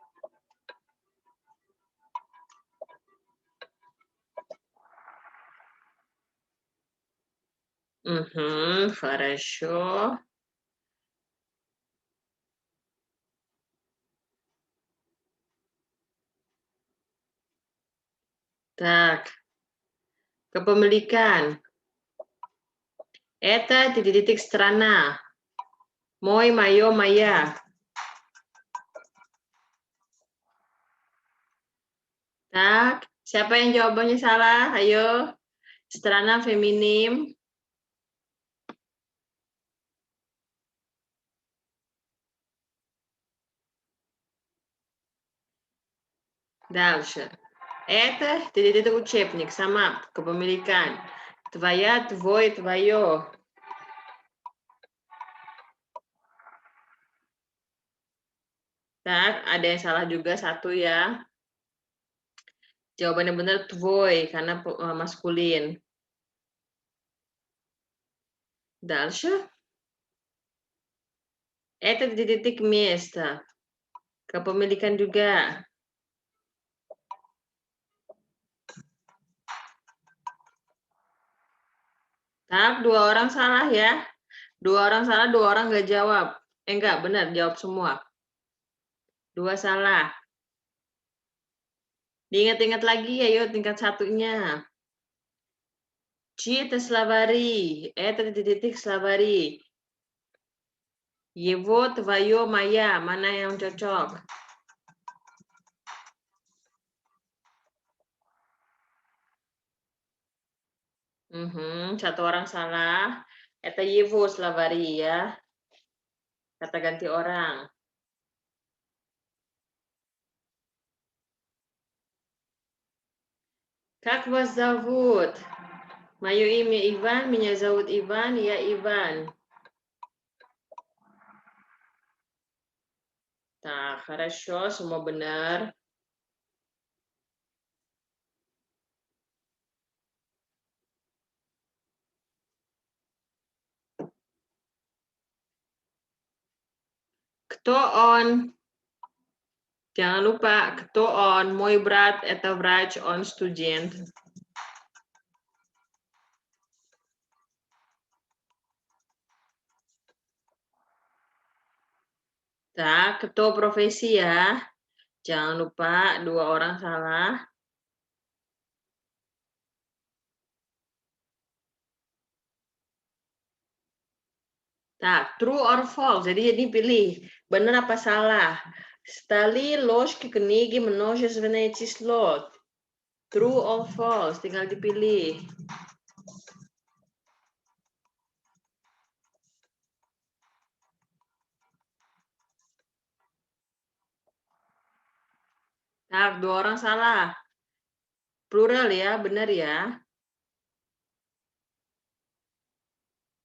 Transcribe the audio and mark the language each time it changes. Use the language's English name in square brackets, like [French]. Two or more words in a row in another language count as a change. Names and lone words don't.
[Russian] Хорошо. Так, [Indonesian] kepemilikan. [Russian] Eta titik-titik strana. Мой, моё, моя. [Indonesian] Tak, siapa yang jawabannya salah? Ayo. Strana feminim. [Russian] Дальше. Это titik-titik учебник, [Indonesian] sama kepemilikan. [Russian] Твоя, твой, твое. [Indonesian] Tak, ada yang salah juga satu ya. Jawabannya benar tvoi karena maskulin. [Russian] Дальше. Это titik место. [Indonesian] Kepemilikan juga. Tak, 2 orang salah ya. 2 orang salah, 2 orang nggak jawab. Enggak, benar, jawab semua. 2 salah. Diingat-ingat lagi, ayo tingkat satunya. [Russian] Чьи-то словари. Это titik словари. Его, твое, моя. [Indonesian] Mana yang cocok? Satu orang salah. [Russian] Это его словари [Indonesian] ya. Kata ganti orang. [Russian] Как вас зовут? Мое имя Иван, меня зовут Иван, я Иван. Так, хорошо, [Indonesian] semua benar. [Russian] Кто он? [Indonesian] Jangan lupa, [Russian] кто он? Мой брат, это врач, он студент. [Indonesian] Tak, кто profesi ya. Jangan lupa, 2 orang salah. [Russian] Tak, [English] true or false. [Indonesian] Jadi pilih, benar apa salah. [Russian] Stali ложки книги множественное число. [English] True or false, [Indonesian] tinggal dipilih. Tak, 2 orang salah. Plural ya, benar ya.